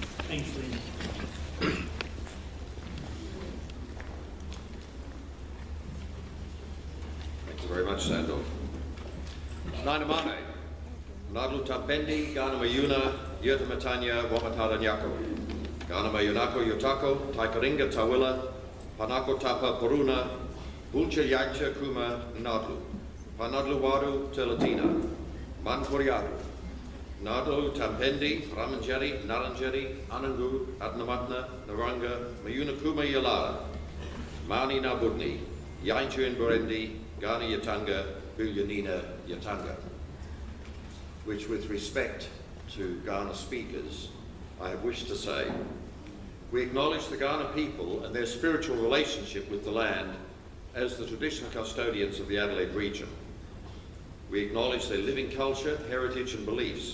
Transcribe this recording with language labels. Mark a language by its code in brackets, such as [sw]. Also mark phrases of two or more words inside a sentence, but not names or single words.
[en] Thanks, Lynn. Thank you very much, Sandor. [zku] Nainamane, Nadlu Tampendi, Gana Mayuna, Yurta Matanya, Wamatara Nyako. Gana Mayunako Yutako, Taikaringa Tawila, Panako Tapa Puruna, Bulcha Yancha Kuma Nadlu, Panadlu Waru Telatina, Manpuriaru, Nadlu Tampendi, Ramanjeri, Naranjeri, Anangu, Adnamatna, Naranga, Mayuna Kuma Yalara, Mani Nabudni, Yanchu in Burundi, Gani Yatanga, Bulyanina Yatanga. [en] Which, with respect to Ghana speakers, I have wished to say, we acknowledge the Ghana people and their spiritual relationship with the land as the traditional custodians of the Adelaide region. We acknowledge their living culture, heritage and beliefs.